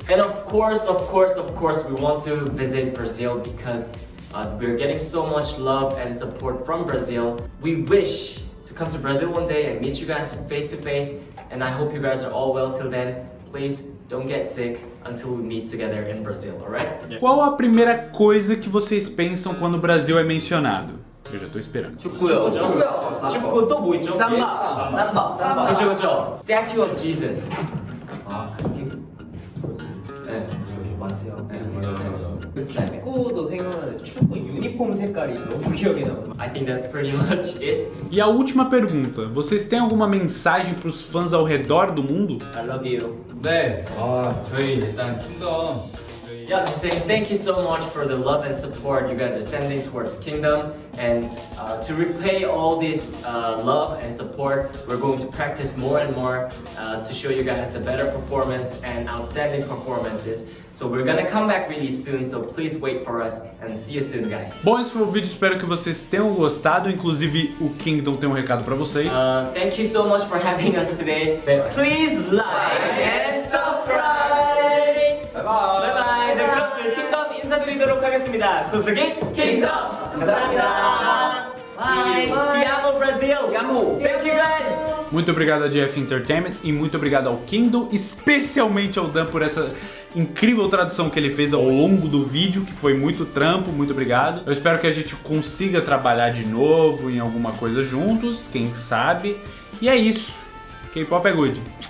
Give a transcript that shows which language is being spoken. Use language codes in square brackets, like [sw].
[en] And of course, we want to visit Brazil because we're getting so much love and support from Brazil. We wish to come to Brazil one day and meet you guys face to face. And I hope you guys are all well till then. Please don't get sick until we meet together in Brazil, alright? [pt] Qual a primeira coisa que vocês pensam quando o Brasil é mencionado? Eu já tô esperando. [ko] 축구요. 축구 또 뭐 있죠? 삼바. 그죠. [en] Statue of Jesus. [ko] 아, 그게 네. 여기 많으세요. 축구도 생각나는데 축구 유니폼 색깔이 너무 기억에 남아. [en] I think that's pretty much it. [pt] E a última pergunta, vocês têm alguma mensagem para os fãs ao redor do mundo? [en] I love you. [ko] 네. 저희 일단 킹덤. [en] Yeah, just saying thank you so much for the love and support you guys are sending towards Kingdom, and to repay all this love and support, we're going to practice more and more to show you guys the better performance and outstanding performances. So we're gonna come back really soon, so please wait for us and see you soon, guys. [pt] Bom, esse foi o vídeo, espero que vocês tenham gostado, inclusive o Kingdom tem um recado para vocês. [en] Thank you so much for having us today. Please like and subscribe. Bye bye. [ko] 네, 그럼 저희 킹덤 인사드리도록 하겠습니다. 구슬기 킹덤 감사합니다. [en] Bye. [pt] Te amo, Brasil. Te amo. [en] Thank you, guys. [pt] Muito obrigado a GF Entertainment e muito obrigado ao Kingdom, especialmente ao Dan por essa incrível tradução que ele fez ao longo do vídeo, que foi muito trampo, muito obrigado. Eu espero que a gente consiga trabalhar de novo em alguma coisa juntos, quem sabe. E é isso. K-pop é good.